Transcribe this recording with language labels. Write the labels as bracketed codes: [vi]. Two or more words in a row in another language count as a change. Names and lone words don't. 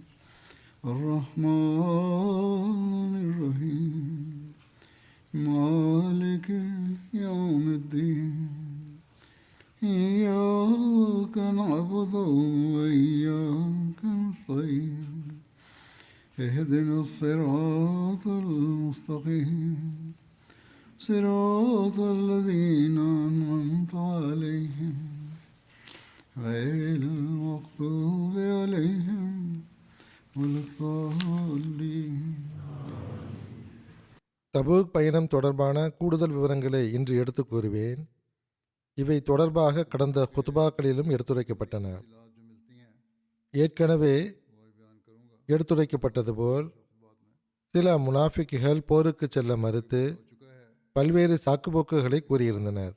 [ar] الرحمن الرحيم مالك يوم الدين إياك نعبد وإياك نستعين اهدنا الصراط المستقيم صراط الذين أنعمت عليهم غير المغضوب عليهم ولا الضالين. [ta] தபூக் பயணம் தொடர்பான கூடுதல் விவரங்களை இன்று எடுத்துக் கூறுவேன். இவை தொடர்பாக கடந்த குத்பாக்களிலும் எடுத்துரைக்கப்பட்டன. ஏற்கனவே எடுத்துரைக்கப்பட்டது போல் சில முனாஃபிக்குகள் போருக்கு செல்ல மறுத்து பல்வேறு சாக்குப்போக்குகளை கூறியிருந்தனர்.